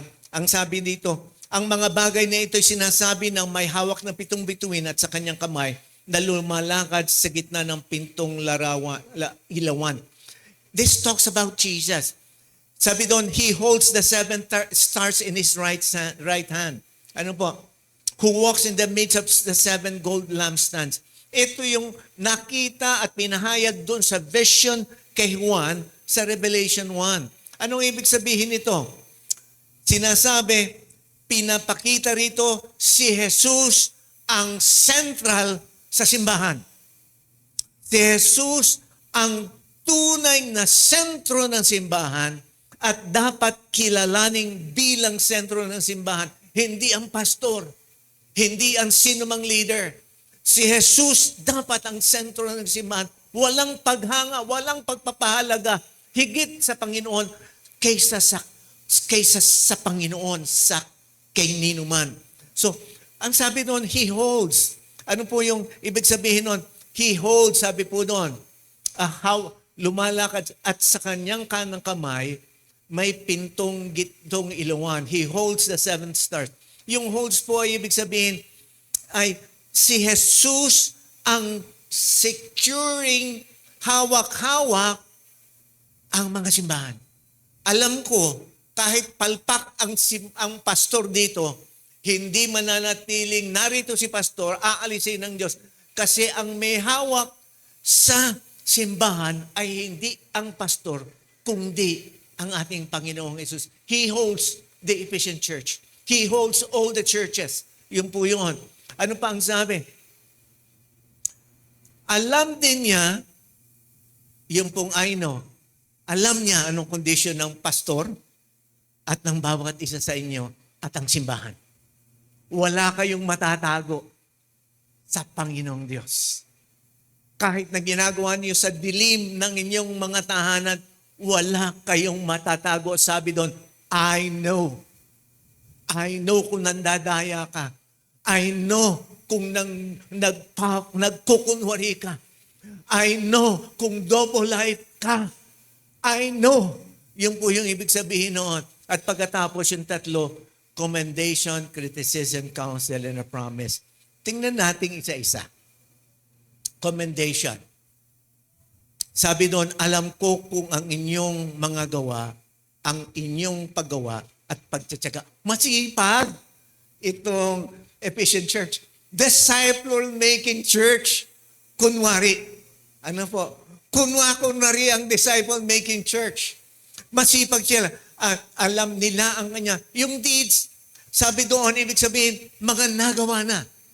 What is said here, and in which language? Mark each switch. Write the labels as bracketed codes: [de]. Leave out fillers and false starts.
[tl] Ang sabi dito, ang mga bagay na ito'y sinasabi ng may hawak na 7 bituin at sa kanyang kamay na lumalakad sa gitna ng pintong ilawan. [en] This talks about Jesus. [tl] Sabi doon, [en] He holds the 7 stars in His right hand. [tl] Ano po? [en] Who walks in the midst of the 7 gold lampstands. [tl] Ito yung nakita at pinahayag doon sa vision kay Juan sa Revelation 1. Anong ibig sabihin nito? Sinasabi, pinapakita rito si Jesus ang central sa simbahan. Si Jesus ang tunay na sentro ng simbahan at dapat kilalaning bilang sentro ng simbahan. Hindi ang pastor, hindi ang sinumang leader. Si Jesus dapat ang sentro ng simbahan. Walang paghanga, walang pagpapahalaga higit sa Panginoon kaysa sa Panginoon, sa kay ninuman. So, ang sabi doon, [en] He holds. [tl] Ano po yung ibig sabihin doon? [en] He holds, [tl] sabi po doon, how lumalakad at sa kanyang kanang kamay, may pintong gitong ilawan. [en] He holds the 7 stars. [tl] Yung holds po ay ibig sabihin, ay si Jesus ang securing hawak-hawak ang mga simbahan. Alam ko, kahit palpak ang pastor dito, hindi mananatiling narito si pastor, aalisin ng Diyos. Kasi ang may hawak sa simbahan ay hindi ang pastor, kundi ang ating Panginoong Jesus. [en] He holds the Ephesian church. He holds all the churches. [tl] Yun po yun. Ano pa ang sabi? Alam din niya, yung pong I know, alam niya anong kondisyon ng pastor at ng bawat isa sa inyo at ang simbahan. Wala kayong matatago sa Panginoong Diyos. Kahit na ginagawa niyo sa dilim ng inyong mga tahanan, wala kayong matatago. Sabi doon, [en] I know. I know [tl] kung nandadaya ka. [en] I know [tl] kung nagkukunwari ka. [en] I know kung double life ka. I know. [tl] Yung po yung ibig sabihin noon. At pagkatapos yung 3, [en] commendation, criticism, counsel, and a promise. [tl] Tingnan natin isa-isa. Commendation. Sabi doon, alam ko kung ang inyong mga gawa, ang inyong paggawa at pagtsatsaga. Masipag itong Ephesian Church. [en] Disciple-making church. [tl] Kunwari. Ano po? Kunwari ang disciple-making church. Masipag sila. Alam nila ang kanya. Yung deeds, sabi doon, ibig sabihin, mga nagawa na.